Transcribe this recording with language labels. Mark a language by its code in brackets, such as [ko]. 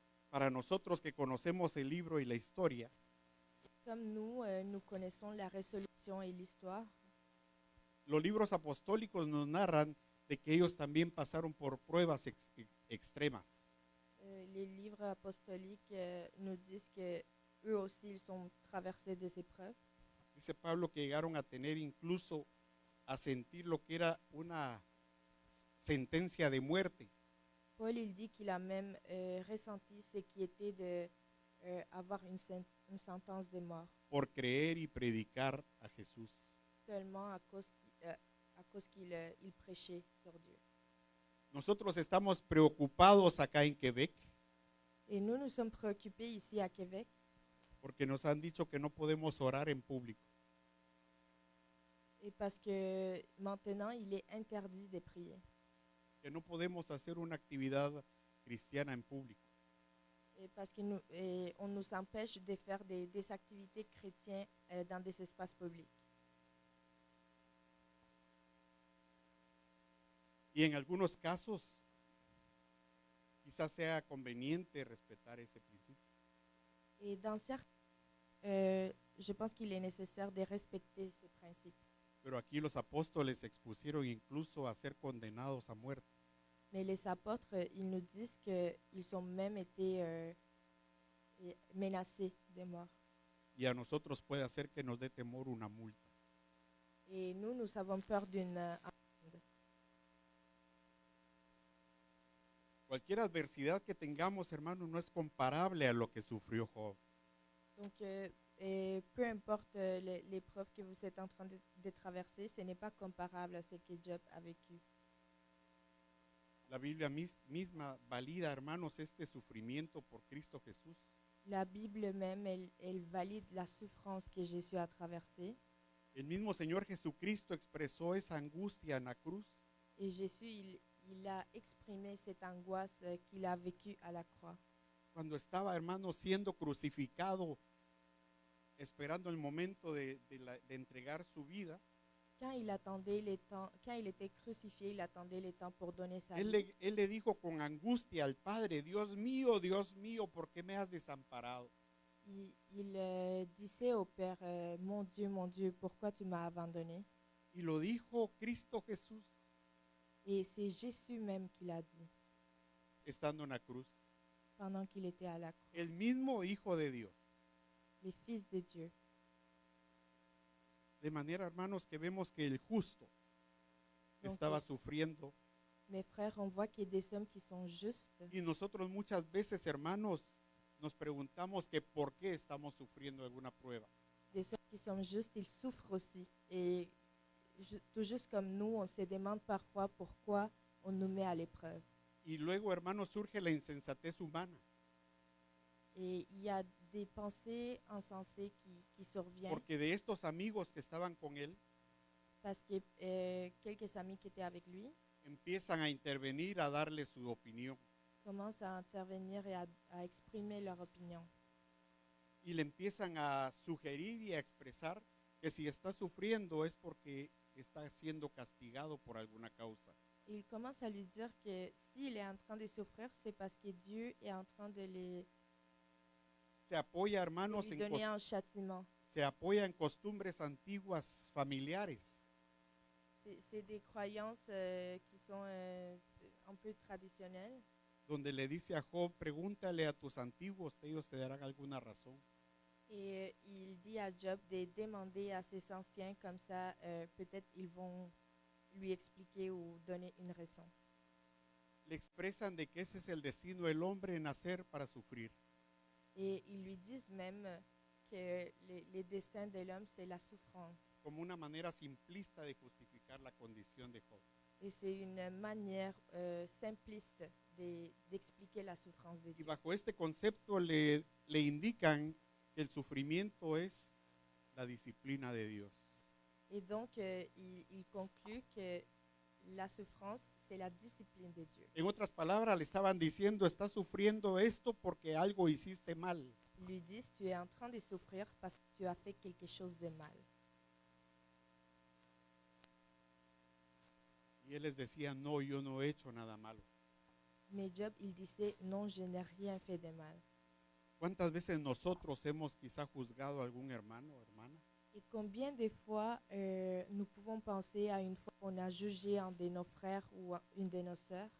[es] Para nosotros que conocemos el libro y la historia, [fr] Comme nous, nous connaissons la résolution et l'histoire, [es] los libros apostólicos nos narran de que ellos también pasaron por pruebas extremas. [fr] les livres apostoliques nous disent que eux aussi ils sont traversés des épreuves. [es] Dice Pablo que llegaron a tener incluso a sentir lo que era una sentencia de muerte [fr] Paul il dit qu'il a même ressenti ce qui était de avoir une sentence de mort [es] por creer y predicar a Jesús. [fr] seulement à cause qu'il il prêchait sur Dieu. [es] Nosotros estamos preocupados acá en Quebec [fr] Et nous sommes préoccupés ici à Québec [es] porque nos han dicho que no podemos orar en público. [fr] et parce que maintenant il est interdit de prier. [es] Que no podemos hacer una actividad cristiana en público. [fr] Et parce qu'on nous empêche de faire des activités chrétiennes dans des espaces publics. [es] Y en algunos casos quizás sea conveniente respetar ese principio. [fr] Et dans certains, je pense qu'il est nécessaire de respecter ces principes. [es] Pero aquí los apóstoles se expusieron incluso a ser condenados a muerte. [fr] Mais les apôtres, ils nous disent qu'ils ont même été menacés de mort. [es] Y a nosotros puede hacer que nos dé temor una multa. [fr] Et nous avons peur d'une amende. [es] Cualquier adversidad que tengamos, hermano, no es comparable a lo que sufrió Job. [fr] Donc, peu importe l'épreuve que vous êtes en train de traverser, ce n'est pas comparable à ce que Job a vécu. [es] La Biblia misma valida, hermanos, este sufrimiento por Cristo Jesús. [fr] La Bible même, elle valide la souffrance que Jésus a traversée. [es] El mismo Señor Jesucristo expresó esa angustia en la cruz. [fr] Et Jésus, il a exprimé cette angoisse qu'il a vécue à la croix. [es] Cuando estaba, hermano, siendo crucificado, esperando el momento de entregar su vida, [fr] Quand il attendait les temps, quand il était crucifié, il attendait les temps pour donner sa [es] él [fr] vie. [es] le dijo con angustia al Padre: Dios mío, ¿por qué me has desamparado? [fr] Il disait au Père, mon Dieu, pourquoi tu m'as abandonné? [es] Y lo dijo Cristo Jesús [fr] Et c'est Jésus même qui l'a dit [es] estando en la cruz. [fr] pendant qu'il était à la croix. [es] El mismo Hijo de Dios. [fr] Les fils de Dieu. [es] De manera, hermanos, que vemos que el justo estaba sufriendo. [fr] Mes frères, on voit qu'il y a des hommes qui sont justes. [es] Y nosotros muchas veces, hermanos, nos preguntamos que por qué estamos sufriendo alguna prueba. [fr] Des hommes qui sont justes, ils souffrent aussi. Et tout juste comme nous, on se demande parfois pourquoi on nous met à l'épreuve. [es] Y luego, hermanos, surge la insensatez humana. [fr] Et il y a des pensées insensées qui surviennent [es] Porque de estos amigos que estaban con él, [fr] parce que quelques amis qui étaient avec lui [es] empiezan a intervenir, a darle su opinión. [fr] commencent à intervenir et à exprimer leur opinion. [es] Y le empiezan a sugerir y a expresar que si está sufriendo es porque está siendo castigado por alguna causa. [fr] Ils commencent à lui dire que s'il est en train de souffrir, c'est parce que Dieu est en train de [es] Se apoya, hermanos, [fr] lui donner un châtiment. [es] se apoya en costumbres antiguas familiares, [fr] C'est des croyances qui sont un peu traditionnelles. [es] donde le dice a Job: pregúntale a tus antiguos, ellos te darán alguna razón. [fr] Et il dit à Job de demander à ses anciens, comme ça, peut-être ils vont lui expliquer ou donner une raison. [es] Le expresan de que ese es el destino del hombre, nacer para sufrir. [fr] Et ils lui disent même que les destins de l'homme, c'est la souffrance. [es] Como una manera simplista de justificar la condición de Job. [fr] Et c'est une manière simpliste d'expliquer la souffrance de [es] Y [fr] Dieu. [es] bajo este concepto le indican que el sufrimiento es la disciplina de Dios. [fr] Et donc, il conclut que la souffrance, c'est la discipline de Dieu. [es] En otras palabras, le estaban diciendo, estás sufriendo esto porque algo hiciste mal. [fr] Ils lui disent, tu es en train de souffrir parce que tu as fait quelque chose de mal. [es] Y él les decía, no, yo no he hecho nada malo. [fr] Mais Job, il disait, non, je n'ai rien fait de mal. [es] ¿Cuántas veces nosotros hemos quizá juzgado a algún hermano o hermana? [fr] Et combien de fois nous pouvons penser à une fois qu'on a jugé un de nos frères ou une de nos sœurs,